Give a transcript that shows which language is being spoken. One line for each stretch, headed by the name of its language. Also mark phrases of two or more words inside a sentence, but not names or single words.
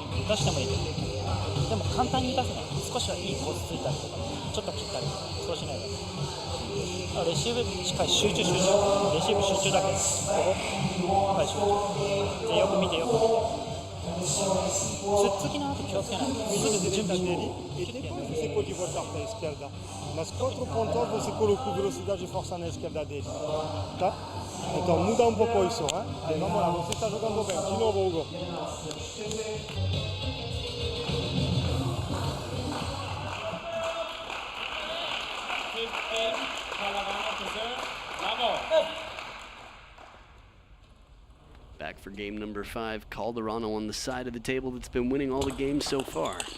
Japanese: 出してもいいでも簡単に出せない、少しはいいコースついたりとかちょっと切ったりとかそうしないとレシーブしっかり集中レシーブ集中だけここしっかり集中でよく見てつっつきの後気をつけないとすぐ準備して
Portuguese: E depois você pode voltar para a esquerda. Mas 4 pontos você colocou velocidade e força na esquerda dele. Tá? Então muda um pouco isso, hein? Aí, vamos lá, você está jogando bem. De novo, Hugo.
English: Back for game number 5. Calderano on the side of the table that's been winning all the games so far.